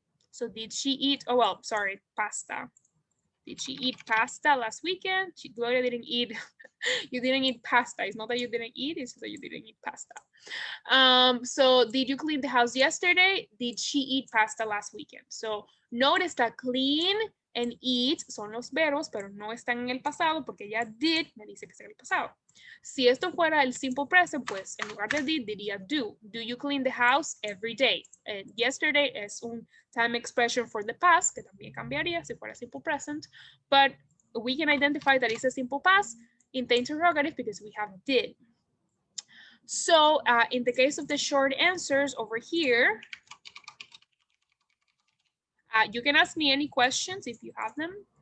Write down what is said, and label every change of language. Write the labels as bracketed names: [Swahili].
[English] So did she eat, oh, well, sorry, pasta. Did she eat pasta last weekend? Gloria didn't eat, you didn't eat pasta. It's not that you didn't eat, it's that you didn't eat pasta. So did you clean the house yesterday? Did she eat pasta last weekend? So notice that clean and eat [Spanish] son los verbos, pero no están en el pasado porque ya did me dice que está en el pasado. Si esto fuera el simple present, pues en lugar de did diría do. [English] Do you clean the house every day? Yesterday es un time expression for the past, [Spanish] que también cambiaría si fuera [English] simple present, but we can identify that it's a simple past in the interrogative because we have did. So in the case of the short answers over here, you can ask me any questions if you have them.